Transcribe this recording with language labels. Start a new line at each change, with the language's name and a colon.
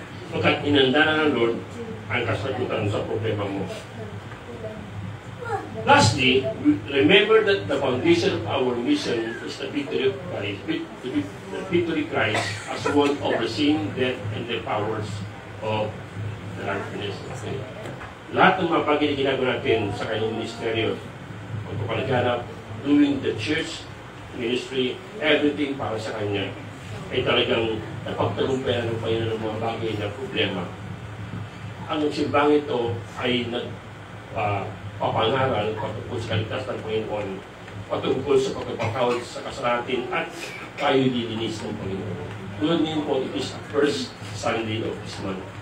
Filipino: Pagkat inanda na ng Lord ang kasagutan sa problema mo.
English: Lastly, remember that the foundation of our mission is the victory of Christ, the victory Christ as one over sin, death, and the powers of the darkness. Okay.
Filipino: Lahat ng mga bagay na ginagawa natin sa kanyang ministeryo, pagpapalaganap,
English: doing the church ministry, everything
Filipino: para sa kanya, ay talagang napagtagumpayan ng Panginoon ng mga bagay na problema. Ang simbang ito ay nagpapangaral patungkol sa kaligtasan ng Panginoon, patungkol sa pagpapatawad sa kasalanan at tayo dilinis ng Panginoon. Tulad niyo po,
English: it is the first Sunday of this month.